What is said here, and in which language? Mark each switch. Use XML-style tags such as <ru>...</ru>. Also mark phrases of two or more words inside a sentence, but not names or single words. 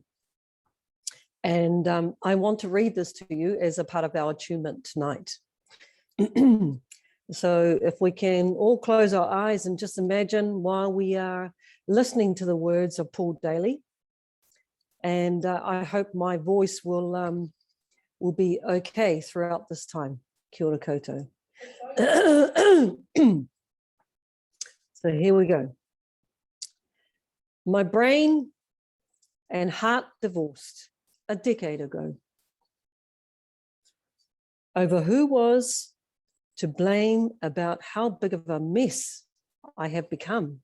<en>And I want to read this to you as a part of our attunement tonight. So if we can all close our eyes and just imagine while we are listening to the words of Paul Daly. And I hope my voice will be okay throughout this time.</en> <mi>Kia ora koutou.</mi> <en>So here we go. My brain and heart divorced a decade ago over who was to blame about how big of a mess I have become.</en>